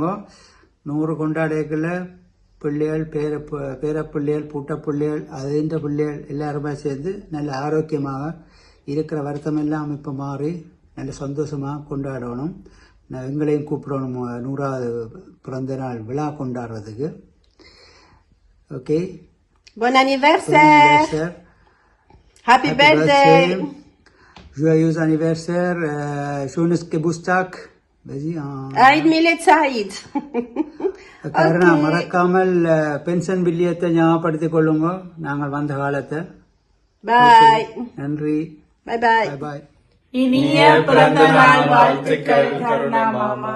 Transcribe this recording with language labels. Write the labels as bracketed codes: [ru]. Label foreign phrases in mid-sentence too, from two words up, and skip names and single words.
[ta] 100 கொண்டாடக்குள்ள பிள்ளைகள், பேரப்பிள்ளைகள், பூட்டப்பிள்ளைகள், அதிண்ட பிள்ளைகள் எல்லாருமே சேர்ந்து நல்ல ஆரோக்கியமாக இருக்கிற வருத்தம் எல்லாம் இப்போ மாறி நல்ல சந்தோஷமாக கொண்டாடணும். எங்களையும் கூப்பிடணும் 100வது பிறந்த நாள் விழா கொண்டாடுறதுக்கு. ஓகே, [fr] Bon anniversaire. [en] Happy birthday. [fr] Joyeux anniversaire. [de] Schönes Geburtstag. [ar] عيد ميلاد سعيد. [ta] கருணா, மறக்காமல் பென்ஷன் பில்லியத்தை ஞாபகப்படுத்திக் கொள்ளுங்க, நாங்கள் வந்த காலத்தை. பாய். நன்றி. பாய் பாய். பாய். இனிய பிறந்த நாள் வாழ்த்துக்கள் கருணா மாமா.